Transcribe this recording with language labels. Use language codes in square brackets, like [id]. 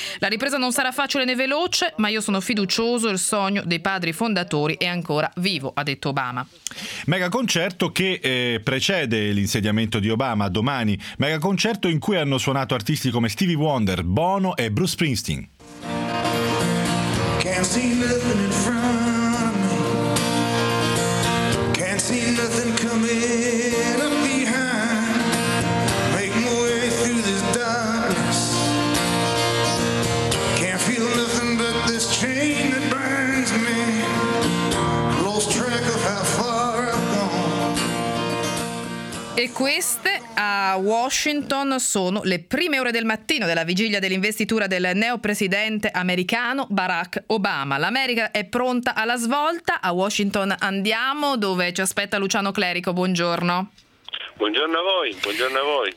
[it] La ripresa non sarà facile né veloce, ma io sono fiducioso, il sogno dei padri fondatori è ancora vivo, ha detto Obama. Megaconcerto che precede l'insediamento di Obama domani. Megaconcerto in cui hanno suonato artisti come Stevie Wonder, Bono e Bruce Springsteen. [en] Can't see nothing in front of me. Can't see nothing coming up behind. Make my way through this darkness. Can't feel nothing but this chain that binds me. Lost track of how far I've gone. [it] E queste a Washington sono le prime ore del mattino della vigilia dell'investitura del neopresidente americano Barack Obama. L'America è pronta alla svolta. A Washington andiamo, dove ci aspetta Luciano Clerico. Buongiorno. Buongiorno a voi, buongiorno a voi.